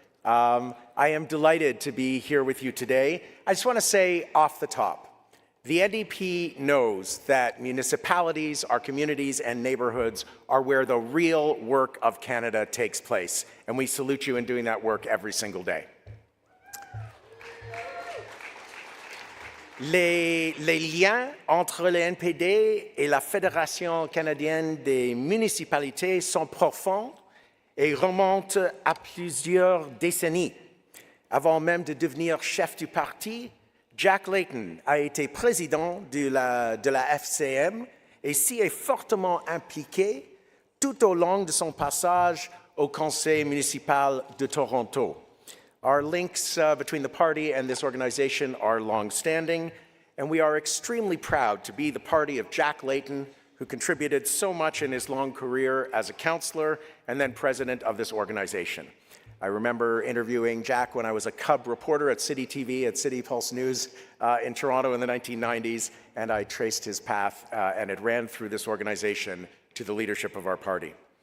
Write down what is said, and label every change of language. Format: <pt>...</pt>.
<en>I am delighted to be here with you today. I just want to say off the top, the NDP knows that municipalities, our communities and neighborhoods are where the real work of Canada takes place, and we salute you in doing that work every single day.</en> <fr>Les liens entre le NPD et la Fédération canadienne des municipalités sont profonds et remontent à plusieurs décennies. Avant même de devenir chef du parti, Jack Layton a été président de la FCM et s'y est fortement impliqué tout au long de son passage au Conseil municipal de Toronto.</fr> <en>Our links between the party and this organization are long-standing, and we are extremely proud to be the party of Jack Layton, who contributed so much in his long career as a councillor and then president of this organization. I remember interviewing Jack when I was a cub reporter at City TV, at City Pulse News in Toronto in the 1990s, and I traced his path and it ran through this organization to the leadership of our party.</en>